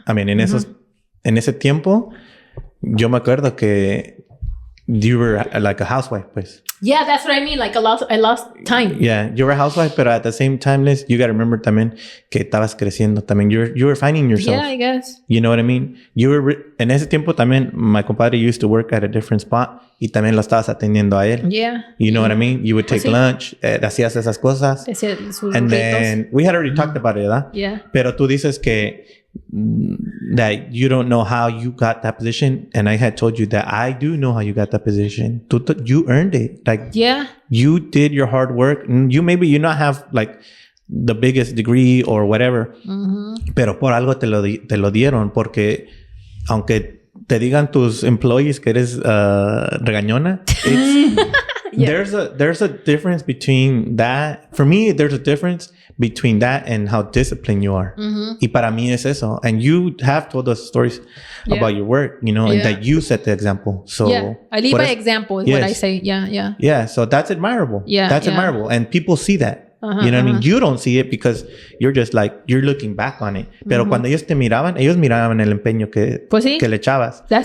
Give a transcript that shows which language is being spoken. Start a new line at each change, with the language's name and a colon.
English: I mean,
Spanish: en ese tiempo, yo me acuerdo que
English: you were like a housewife,
Spanish: pues.
English: Yeah, that's what I mean. Like I lost time. Yeah, you were a housewife, but at the same time, Liz, you got to remember
Spanish: también que estabas creciendo también.
English: You were finding yourself. Yeah, I guess. You know what I mean? You were
Spanish: en ese tiempo también.
English: My compadre used to work at a different spot
Spanish: y también lo estabas atendiendo a él.
English: Yeah. You know what I mean? You would take lunch,
Spanish: hacías esas cosas.
English: And then we had already talked about it,
Spanish: ¿verdad?
English: Yeah.
Spanish: Pero tú dices que
English: that you don't know how you got that position, and I had told you that I do know how you got that position. You earned it. Like, yeah, you did your hard work. You not have like the biggest degree or whatever,
Spanish: pero por algo te lo dieron, porque aunque te digan tus employees que eres regañona,
English: there's a difference between that. For me, there's a difference between that and how disciplined you are.
Spanish: Y para mí es eso.
English: And you have told us stories about your work, you know, and that you set the example. So I lead by example is what I say. Yeah. So that's admirable. That's admirable. And people see that. You know what I mean? You don't see it because you're just like, you're looking back on it.
Spanish: Pero cuando ellos miraban el empeño que le echabas.